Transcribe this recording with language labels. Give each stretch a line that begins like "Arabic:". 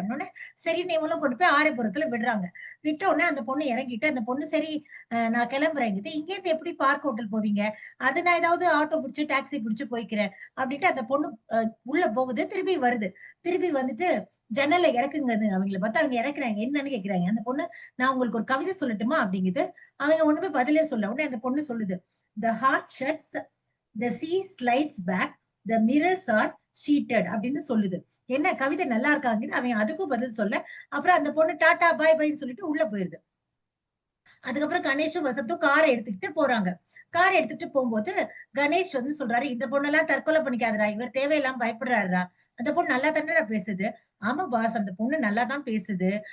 Tamil: அப்படின்னோனே, சரின்னு இவங்களும் கொண்டு போய் ஆர்ஏபுரத்துல விடுறாங்க. விட்ட உடனே அந்த பொண்ணு இறங்கிட்டு, அந்த பொண்ணு சரி நான் கிளம்புறேங்குது. இங்கேருந்து எப்படி பார்க் ஹோட்டல் போவீங்க? அது நான் ஏதாவது ஆட்டோ புடிச்சு, டாக்ஸி புடிச்சு போய்க்கிறேன். அப்படின்ட்டு அந்த பொண்ணு உள்ள போகுது. திருப்பி வருது. திருப்பி வந்துட்டு ஜன்னல்ல இறக்குங்கன்னு அவங்கள பார்த்து அவங்க இறக்குறாங்க. என்னன்னு கேட்குறாங்க. அந்த பொண்ணு, "நான் உங்களுக்கு ஒரு கவிதை சொல்லட்டுமா?" அப்படிங்குது. அவங்க ஒண்ணுமே பதிலே சொல்லல. உடனே அந்த பொண்ணு சொல்லுது.
English: "The heart shuts, the sea slides back, the mirrors are sheeted"
Tamil: அப்படின்னு சொல்லுது. என்ன கவிதை நல்லா இருக்காங்குது. அவன் அதுக்கும் பதில் சொல்ல. அப்புறம் அந்த பொண்ணு டாடா, பாய் பாய்ன்னு சொல்லிட்டு உள்ள போயிருது. அதுக்கப்புறம் கணேஷும் வசந்தும் கார எடுத்துக்கிட்டு போறாங்க. கார் எடுத்துட்டு போம்போது, கணேஷ் வந்து சொல்றாரு, "இந்த பொண்ணெல்லாம் தற்கொலை பண்ணிக்காதடா. இவர் தேவையில்லாம பயப்படுறாருடா." அந்த பொண்ணு நல்லா தானடா பேசுது. ஆமா பாஸ், அந்த பொண்ணு நல்லா தான் பேசுது.